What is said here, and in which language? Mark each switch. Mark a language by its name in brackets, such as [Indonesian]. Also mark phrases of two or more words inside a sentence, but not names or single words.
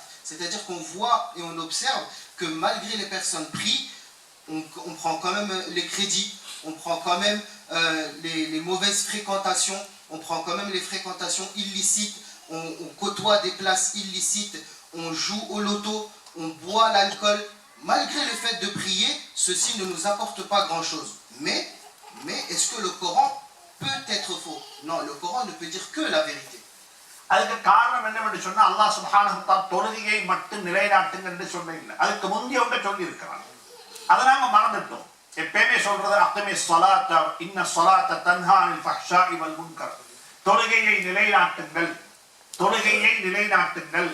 [French] C'est-à-dire qu'on voit et on observe que malgré les personnes prient, on prend quand même les crédits, on prend quand même les mauvaises fréquentations, on prend quand même les fréquentations illicites, on côtoie des places illicites, on joue au loto, on boit l'alcool. Malgré le fait de prier, ceci ne nous apporte pas grand-chose. Mais est-ce que le Coran peut être faux? Non, le Coran ne peut dire que la vérité. [Tamil] அதுக்கு காரணம் என்னவென்று சொன்னா, [Arabic] الله سبحانه و تعالى [Tamil] தொழுகையை மட்டும் நிலைநாட்டுங்க என்று சொன்னீங்க. அதுக்கு முந்தைய ஒன்றை சொல்லி இருக்கிறான். அதை நாங்க மறந்துட்டோம். எப்பயுமே சொல்றது [Arabic] أقم الصلاة إن الصلاة تنهى عن الفحشاء والمنكر. [Tamil] தொழுகையை நிலைநாட்டுங்கள், தொழுகையை நிலைநாட்டுங்கள்.